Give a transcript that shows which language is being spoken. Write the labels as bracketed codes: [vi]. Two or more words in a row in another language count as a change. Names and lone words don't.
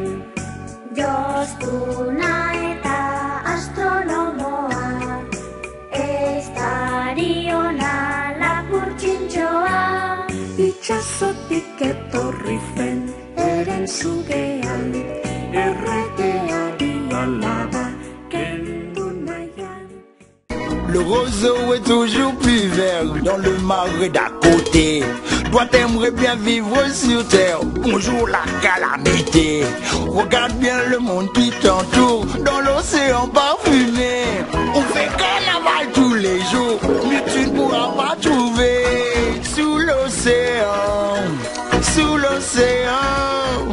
[eu] Jostuna eta astronomoa, ez dariona lapurtxintxoa. Itxasotik etorri zen eren zugean, erregeari alaba kendu nahian. [fr] Le roseau est toujours plus vert dans le marais d'à côté. Toi t'aimerais bien vivre sur terre, bonjour la calamité. Regarde bien le monde qui t'entoure dans l'océan parfumé. On fait carnaval tous les jours, mais tu ne pourras pas trouver sous l'océan, sous l'océan.